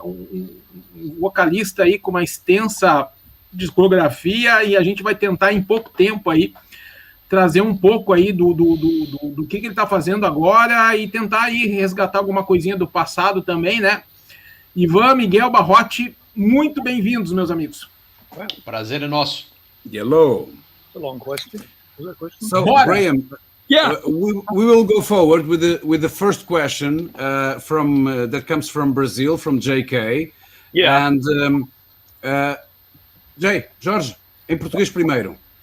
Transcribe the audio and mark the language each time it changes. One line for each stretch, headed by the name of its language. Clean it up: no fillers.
Portuguese: Um vocalista aí com uma extensa discografia, e a gente vai tentar em pouco tempo aí trazer um pouco aí do que ele está fazendo agora e tentar aí resgatar alguma coisinha do passado também, né? Ivan, Miguel, Barrote, muito bem-vindos, meus amigos. Prazer é nosso.
English: Hello. It's a long question. So, Graham, we will go forward with the first question from that comes from Brazil, from JK. Yeah. And
Portuguese: Jorge, em português primeiro.